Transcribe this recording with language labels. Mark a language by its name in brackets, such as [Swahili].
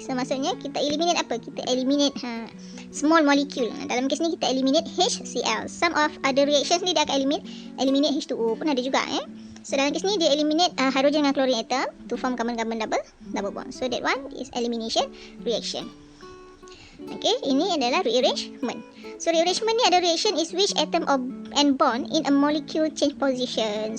[Malay] So maksudnya kita eliminate apa? Kita eliminate [English] small molecule. [Malay] Dalam kes ni kita eliminate HCl. [English] Some of other reactions [Malay] ni dia akan eliminate H2O pun ada juga. So dalam kes ni dia eliminate hydrogen dengan chlorine atom [English] to form carbon-carbon double bond. So that one is elimination reaction. [Malay] Okay, ini adalah rearrangement. [English] So rearrangement [Malay] ni ada [English] reaction is which atom and bond in a molecule change position.